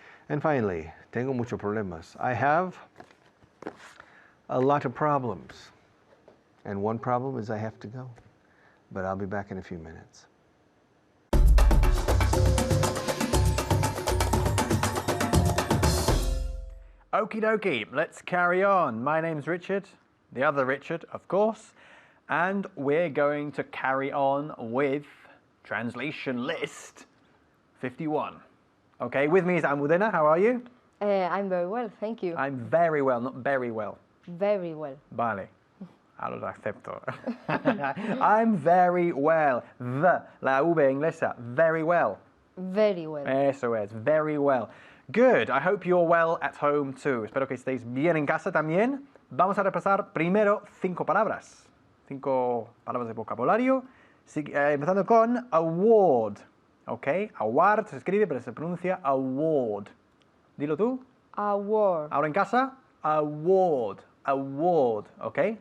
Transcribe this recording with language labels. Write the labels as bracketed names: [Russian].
[English] And finally, [Spanish] tengo muchos problemas. [English] I have a lot of problems. And one problem is I have to go. But I'll be back in a few minutes. Okie dokie, let's carry on. My name's Richard, the other Richard, of course, and we're going to carry on with translation list 51. Okay, with me is Almudena. How are you? I'm very well, thank you. I'm very well, not very well. Very well. [Spanish] Vale. Ahora lo acepto. [English] I'm very well. [Spanish] La V inglesa. Very well. [English] Very well. [Spanish] Eso es, very well. [English] Good, I hope you're well at home too. [Spanish] Espero que estéis bien en casa también. Vamos a repasar primero 5 palabras. 5 palabras de vocabulario. Empezando con award. Ok, award se escribe pero se pronuncia award. Dilo tú. [English] Award. [Spanish] Ahora en casa, award. Award, ok.